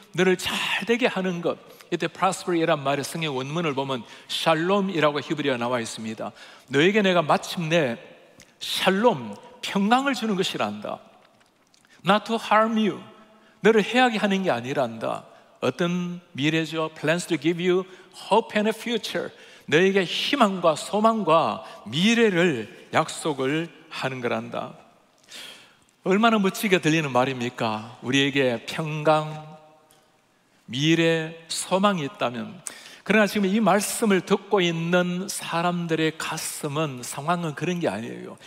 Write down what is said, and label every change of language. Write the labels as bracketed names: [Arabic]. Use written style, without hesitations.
[Korean] 너를 잘 되게 하는 것. 이때 prosper이란 말의 성경 원문을 보면 샬롬이라고 히브리어가 나와 있습니다. 너에게 내가 마침내 샬롬, 평강을 주는 것이란다. [English] Not to harm you. [Korean] 너를 해하게 하는 게 아니란다. 어떤 미래죠? [English] Plans to give you hope and a future. [Korean] 너에게 희망과 소망과 미래를 약속을 하는 거란다. 얼마나 멋지게 들리는 말입니까? 우리에게 평강, 미래, 소망이 있다면. 그러나 지금 이 말씀을 듣고 있는 사람들의 가슴은, 상황은 그런 게 아니에요.